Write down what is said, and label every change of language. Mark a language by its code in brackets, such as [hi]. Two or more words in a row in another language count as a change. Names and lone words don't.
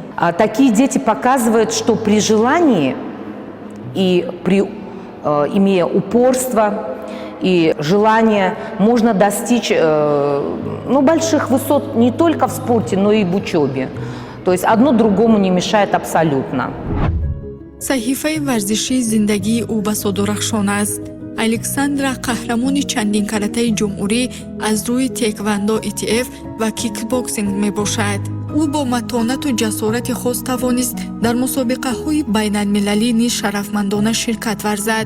[ru] Такие дети показывают, что при желании и имея упорство и желание, можно достичь больших высот не только в спорте, но и в учебе. То есть одно другому не мешает абсолютно. [tg] саҳифаи варзишии зиндагии ӯ ба содурахшон аст. александра қаҳрамони чандин каратаи ҷумҳурӣ аз рӯи теквандо ETF ва кикбоксинг мебошад. ӯ бо матонату ҷасорати хос тавонист дар мусобиқаҳои байналмилалӣ низ шарафмандона ширкат варзад.